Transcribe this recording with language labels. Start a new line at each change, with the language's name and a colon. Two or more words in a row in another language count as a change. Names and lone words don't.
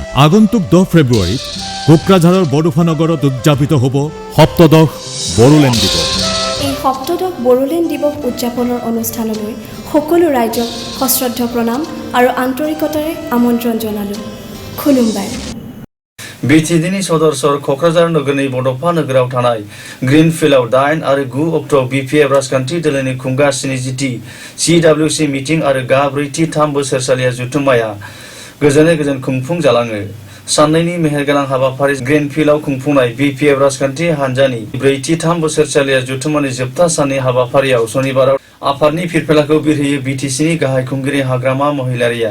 Assamese: আগন্তুক 10 ফেব্ৰুৱাৰীত কোকৰাঝাৰৰ বড়োফা নগৰত উদযাপিত হ'ব 7দশ বড়োলেণ্ড দিৱস। এই 7দশ বড়োলেণ্ড দিৱস উদযাপনৰ অনুষ্ঠানলৈ সকলো ৰাইজক সশ্ৰদ্ধ প্ৰণাম আৰু আন্তৰিকতাৰে আমন্ত্ৰণ জনালোঁ। খুলুমবাই।
Bodo: बिटिडिनि सदर क'क्राझार नोगोरनि बड'फा नोगोराव थानाय ग्रीनफिल्डआव 8 आरो 9 अक्ट'आव बिपिएफ राजखान्थि दोलोनि खुंगा 70थि CWC मिटिं आरो गा 4थि 3 बोसोरसालिया जथुम्माया गोजोनै गोजोन खुंफुंजालाङो। साननैनि मेहेरगोनां हाबाफारि ग्रीनफिल्डआव खुंफुंनाय बिपिएफ राजखान्थि हान्जानि 4थि 3 बोसोरसालिया जथुम्मानि जोबथा साननि हाबाफारियाव सनिबाराव आफादनि फिरफिलाखौ बिरहोयो बिटिसिनि गाहाय खुंगिरि हाग्रामा महिलारिया।